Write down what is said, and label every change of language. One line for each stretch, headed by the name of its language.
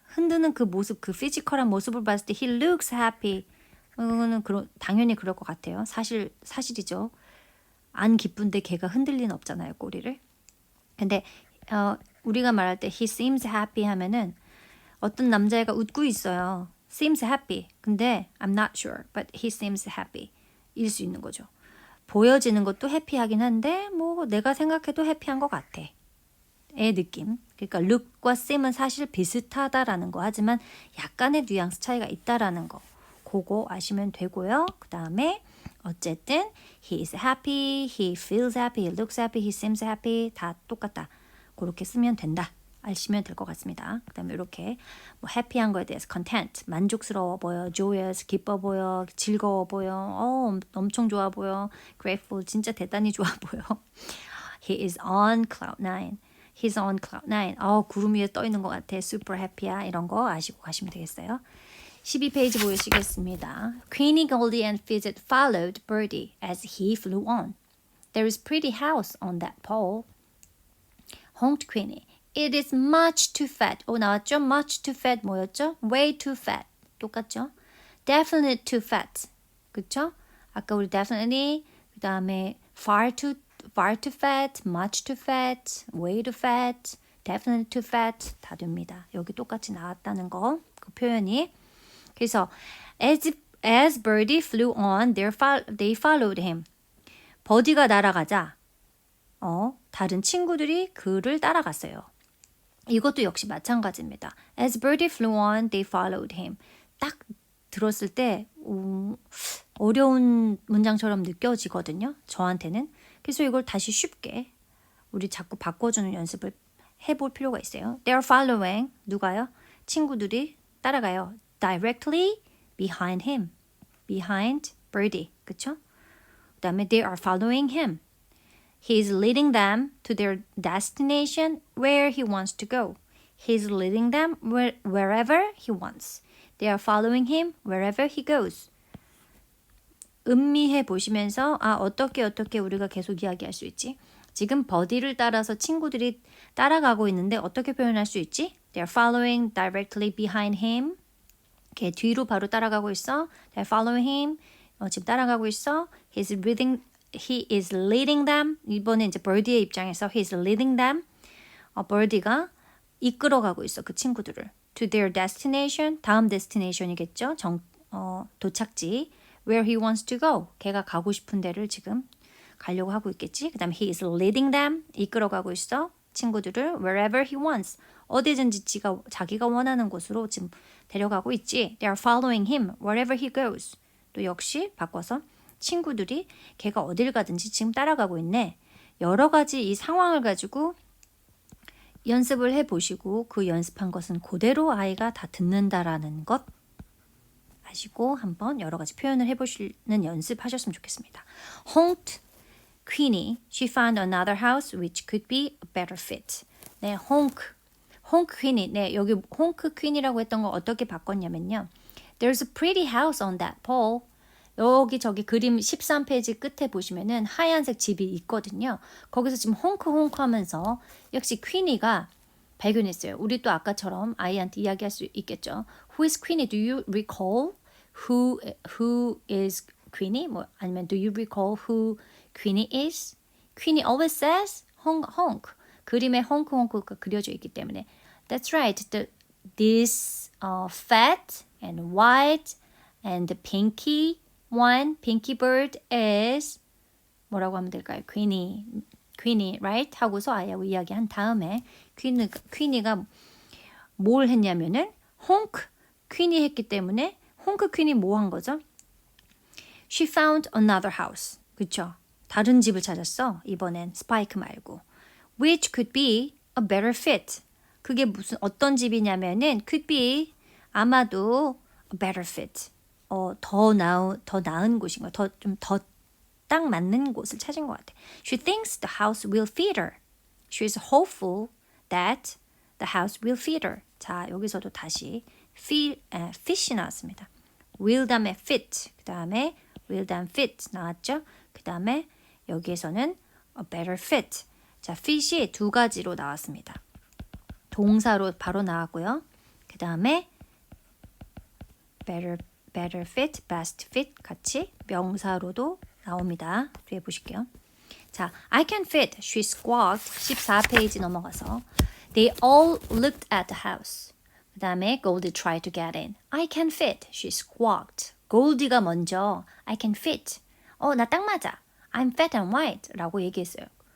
Korean: 흔드는 그 모습, 그 피지컬한 모습을 봤을 때
English: he looks happy.
Korean: 그거는 당연히 그럴 것 같아요. 사실이죠. 안 기쁜데 걔가 흔들 리는 없잖아요, 꼬리를. 근데 우리가 말할 때
English: he seems happy
Korean: 하면은 어떤 남자애가 웃고 있어요.
English: seems happy.
Korean: 근데
English: I'm not sure, but he seems happy.
Korean: 일 수 있는 거죠. 보여지는 것도 해피하긴 한데 뭐 내가 생각해도 해피한 것 같아. 의 느낌. 그러니까 look과 seem은 사실 비슷하다라는 거 하지만 약간의 뉘앙스 차이가 있다라는 거. 그거 아시면 되고요. 그 다음에 어쨌든
English: he is happy, he feels happy, he looks happy, he seems happy 다 똑같다.
Korean: 그렇게 쓰면 된다. 아시면 될 것 같습니다. 그 다음에 이렇게 뭐 해피한 거에 대해서 content, 만족스러워 보여, joyous, 기뻐 보여, 즐거워 보여, 엄청 좋아 보여, grateful, 진짜 대단히 좋아 보여.
English: He is on cloud nine. He's on cloud nine.
Korean: 구름 위에 떠 있는 것 같아.
English: super happy야.
Korean: 이런 거 아시고 가시면 되겠어요. 12페이지 보시겠습니다.
English: Queenie, Goldie and Fidget followed Birdie as he flew on. There is pretty house on that pole. Honked Queenie. It is much too fat.
Korean: 나왔죠?
English: Much too fat
Korean: 뭐였죠?
English: Way too fat.
Korean: 똑같죠?
English: Definitely too fat.
Korean: 그쵸? 아까 우리
English: definitely
Korean: 그 다음에
English: far too fat, much too fat, way too fat, definitely too fat 다 됩니다.
Korean: 여기 똑같이 나왔다는 거, 그 표현이.
English: 그래서 as Birdie flew on, they followed him.
Korean: 버디가 날아가자 다른 친구들이 그를 따라갔어요. 이것도 역시 마찬가지입니다.
English: As Birdie flew on, they followed him.
Korean: 딱 들었을 때 어려운 문장처럼 느껴지거든요. 저한테는. 그래서 이걸 다시 쉽게 우리 자꾸 바꿔주는 연습을 해볼 필요가 있어요.
English: They are following.
Korean: 누가요? 친구들이 따라가요.
English: Directly behind him. Behind Birdie.
Korean: 그쵸?
English: 그 다음에 they are following him. He is leading them to their destination where he wants to go. He is leading them wherever he wants. They are following him wherever he goes.
Korean: 음미해 보시면서 어떻게 우리가 계속 이야기할 수 있지? 지금 버디를 따라서 친구들이 따라가고 있는데 어떻게 표현할 수 있지?
English: They are following directly behind him.
Korean: 걔 뒤로 바로 따라가고 있어.
English: They are following him.
Korean: 지금 따라가고 있어.
English: He is leading them.
Korean: 이번에 이제 버디의 입장에서
English: he is leading them.
Korean: 버디가 이끌어가고 있어. 그 친구들을.
English: To their destination.
Korean: 다음 destination이겠죠. 도착지.
English: Where he wants to go.
Korean: 걔가 가고 싶은 데를 지금 가려고 하고 있겠지. 그 다음에
English: he is leading them.
Korean: 이끌어가고 있어. 친구들을
English: wherever he wants.
Korean: 어디든지 자기가 원하는 곳으로 지금 데려가고 있지.
English: They are following him wherever he goes.
Korean: 또 역시 바꿔서 친구들이 걔가 어딜 가든지 지금 따라가고 있네. 여러 가지 이 상황을 가지고 연습을 해보시고 그 연습한 것은 그대로 아이가 다 듣는다라는 것 아시고 한번 여러 가지 표현을 해보시는 연습하셨으면 좋겠습니다.
English: Honked Queenie. She found another house which could be a better fit.
Korean: 네,
English: honk Queenie.
Korean: 네, 여기 honk Queenie라고 했던 거 어떻게 바꿨냐면요.
English: There's a pretty house on that pole.
Korean: 여기 저기 그림 13페이지 끝에 보시면은 하얀색 집이 있거든요. 거기서 지금 홍크 하면서 역시 퀸이가 발견했어요. 우리 또 아까처럼 아이한테 이야기할 수 있겠죠.
English: Who is Queenie? Do you recall who is Queenie?
Korean: 뭐 아니면
English: do you recall who Queenie is? Queenie always says honk honk.
Korean: 그림에 honk honk가 그려져 있기 때문에
English: that's right. This fat and white and pinky one, pinky bird is
Korean: 뭐라고 하면 될까요?
English: Queenie, right?
Korean: 하고서 아이하고 이야기한 다음에 퀸이가 뭘 했냐면은 honk 퀸이 했기 때문에 honk 퀸이 뭐 한 거죠?
English: She found another house.
Korean: 그쵸? 다른 집을 찾았어. 이번엔 스파이크 말고.
English: Which could be a better fit.
Korean: 그게 무슨 어떤 집이냐면은
English: could be
Korean: 아마도
English: a better fit.
Korean: 더 나은 곳인 거야. 더 딱 맞는 곳을 찾은 것 같아.
English: She thinks the house will fit her. She is hopeful that the house will fit her.
Korean: 자, 여기서도 다시 fit이 나왔습니다. will 다음에 fit, 그 다음에 will 다음 fit 나왔죠? 그 다음에 여기에서는 a better fit. 자, fit이 두 가지로 나왔습니다. 동사로 바로 나왔고요. 그 다음에
English: better fit, best fit
Korean: 같이 명사로도 나옵니다. 뒤에 보실게요. 자,
English: I can fit, she squawked.
Korean: 14페이지 넘어가서
English: They all looked at the house. 그 다음에 Goldie tried to get in. I can fit, she squawked. Goldie가 먼저 I can fit.
Korean: 나 딱 맞아.
English: I'm fat and white
Korean: 라고 얘기했어요.